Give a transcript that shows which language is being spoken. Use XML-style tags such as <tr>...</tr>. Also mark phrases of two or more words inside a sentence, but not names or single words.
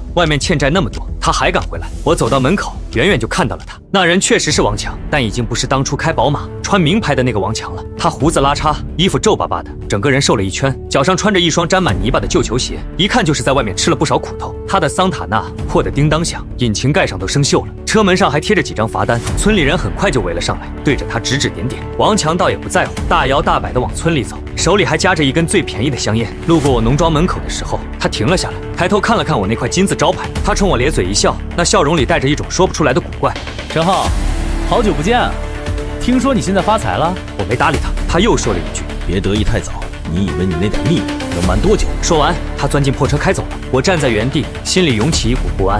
<zh>外面欠債那麼多，他還敢回來？我走到門口，遠遠就看到了他。那人確實是王強，但已經不是當初開寶馬、穿名牌的那個王強了。他鬍子拉碴，衣服皺巴巴的，整個人瘦了一圈，腳上穿着一雙沾滿泥巴的舊球鞋，一看就是在外面吃了不少苦頭。他的桑塔納破得叮當響，引擎蓋上都生鏽了，車門上還貼着幾張罰單。村裡人很快就圍了上來，對着他指指點點。王強倒也不在乎，大搖大擺地往村裡走，手裡還夾着一根最便宜的香煙。路過我農莊門口的時候，他停了下来，抬頭看了看我那塊金字招牌，他衝我咧嘴一笑，那笑容裡帶着一種說不出來的古怪。陈浩，好久不見啊！聽說你現在發財了？我沒搭理他，他又說了一句： 別得意太早，你以為你那點秘密能瞞多久？說完，他鑽進破車開走了。我站在原地，心裡湧起一股不安。</zh>